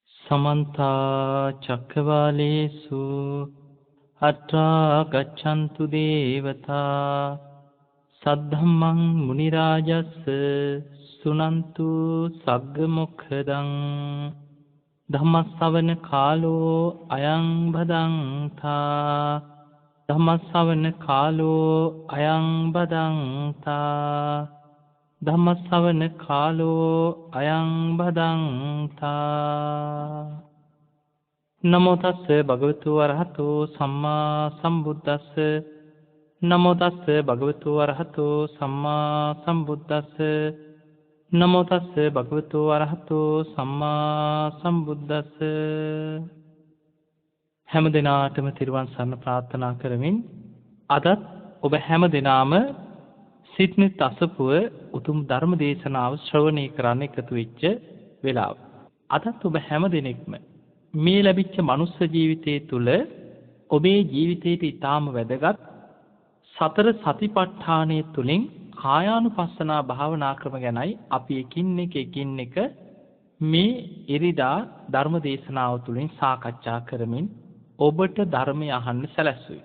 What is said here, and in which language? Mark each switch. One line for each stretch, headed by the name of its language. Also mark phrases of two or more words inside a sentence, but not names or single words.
Pali: समन्ता चक्रवालेषु अत्रा गच्छन्तु देवता सद्धम्मं मुनिराजस्स सुनन्तु सग्गमुखदं ධම්මස්සවන කාලෝ අයං බදන්තා ධම්මස්සවන කාලෝ අයං බදන්තා ධම්මස්සවන කාලෝ අයං බදන්තා නමෝ තස්ස භගවතු වරහතෝ සම්මා සම්බුද්දස්ස නමෝ තස්ස භගවතු වරහතෝ සම්මා සම්බුද්දස්ස නමෝ තස්ස භගවතු වරහතෝ සම්මා සම්බුද්දස්ස.
Sinhala: හැම දිනාටම තිරුවන් සරණ ප්‍රාර්ථනා කරමින් අදත් ඔබ හැම දිනාම සිඩ්නිත් අසපුව උතුම් ධර්ම දේශනාව ශ්‍රවණය කරන්න එකතු වෙච්ච වෙලාව. අදත් ඔබ හැම දිනෙකම මේ ලැබිච්ච මනුස්ස ජීවිතයේ තුල ඔබේ ජීවිතයට ඊටාම වැදගත් සතර සතිපට්ඨානය තුලින් කායානුපස්සනා භාවනා ක්‍රම ගැනයි අපි එකින් එක මේ ඉරිදා ධර්ම දේශනාව තුළින් සාකච්ඡා කරමින් ඔබට ධර්මය අහන්න සැලැස්සුයි.